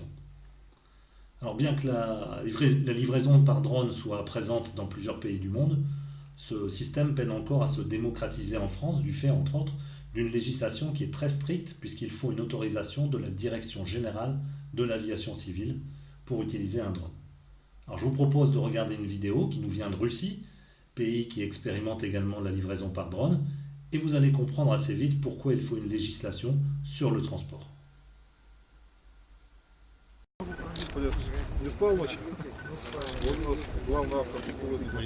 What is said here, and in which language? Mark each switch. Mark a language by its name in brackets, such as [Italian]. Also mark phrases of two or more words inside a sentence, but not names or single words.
[French] Alors bien que la livraison par drone soit présente dans plusieurs pays du monde, ce système peine encore à se démocratiser en France du fait, entre autres, d'une législation qui est très stricte puisqu'il faut une autorisation de la Direction générale de l'aviation civile pour utiliser un drone. Alors je vous propose de regarder une vidéo qui nous vient de Russie, pays qui expérimente également la livraison par drone, et vous allez comprendre assez vite pourquoi il faut une législation sur le transport. [Russian] Не спал ночью? Вот у нас главный автор беспилотника.